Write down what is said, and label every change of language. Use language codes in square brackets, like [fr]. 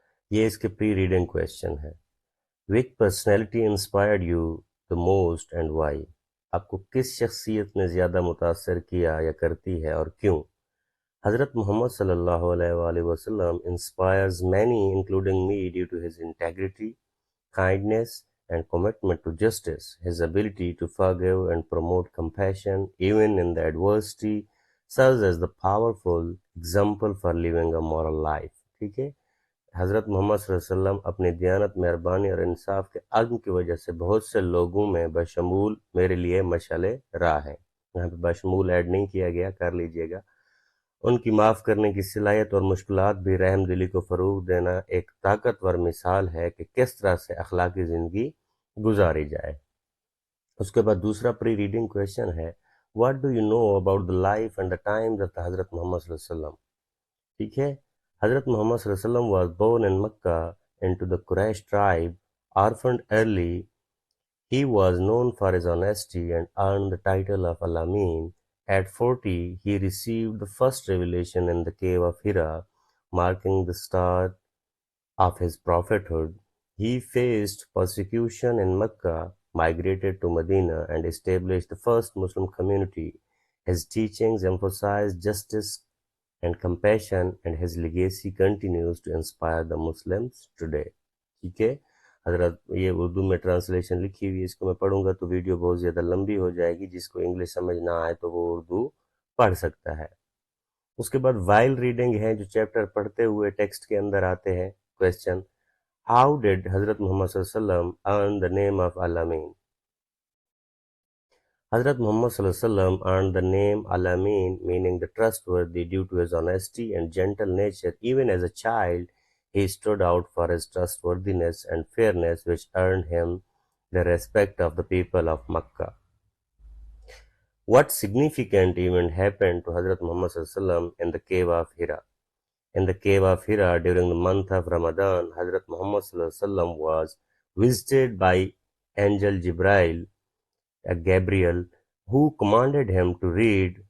[ur] یہ اس کے پری reading question ہے. [en] Which personality inspired you the most and why? [ur] آپ کو کس شخصیت نے زیادہ متاثر کیا یا کرتی ہے اور کیوں؟ حضرت محمد صلی اللہ علیہ وآلہ وسلم [en] inspires many including me due to his integrity, kindness and commitment to justice. His ability to forgive and promote compassion even in the adversity serves as the powerful example for living a moral life. [ur] ٹھیک ہے. حضرت محمد صلی اللہ علیہ وسلم اپنی دیانت، مہربانی اور انصاف کے عزم کی وجہ سے بہت سے لوگوں میں بشمول میرے لیے مشعل راہ ہے. یہاں پہ بشمول ایڈ نہیں کیا گیا، کر لیجئے گا. ان کی معاف کرنے کی صلاحیت اور مشکلات بھی رحم دلی کو فروغ دینا ایک طاقتور مثال ہے کہ کس طرح سے اخلاقی زندگی گزاری جائے. اس کے بعد دوسرا پری ریڈنگ کویشچن ہے، [en] what do you know about the life and the times of the [ur] حضرت محمد صلی اللہ علیہ وسلم؟ ٹھیک ہے. [en] حضرت محمد صلی اللہ علیہ وسلم was born in Mecca into the Quraysh tribe. Orphaned early, he was known for his honesty and earned the title of Al-Amin. At 40, he received the first revelation in the cave of Hira, marking the start of his prophethood. He faced persecution in Mecca, migrated to Medina, and established the first Muslim community. His teachings emphasized justice and compassion, and his legacy continues to inspire the Muslims today. [ur] ٹھیک ہے. حضرت یہ اردو میں translation لکھی ہوئی ہے، اس کو میں پڑھوں گا تو ویڈیو بہت زیادہ لمبی ہو جائے گی. جس کو انگلش سمجھ نہ آئے تو وہ اردو پڑھ سکتا ہے. اس کے بعد وائل ریڈنگ ہے، جو چیپٹر پڑھتے ہوئے ٹیکسٹ کے اندر آتے ہیں. کویسچن، [en] How did حضرت Muhammad صلی اللہ علیہ وسلم earn the name of Al Amin? حضرت محمد صلی اللہ علیہ وسلم earned the name Al-Amin, meaning the trustworthy, due to his honesty and gentle nature. Even as a child, he stood out for his trustworthiness and fairness, which earned him the respect of the people of Makkah. What significant event happened to Hazrat Muhammad sallallahu alaihi wasallam in the cave of Hira? In the cave of Hira during the month of Ramadan, Hazrat Muhammad sallallahu alaihi wasallam was visited by angel Gabriel, who commanded him to read.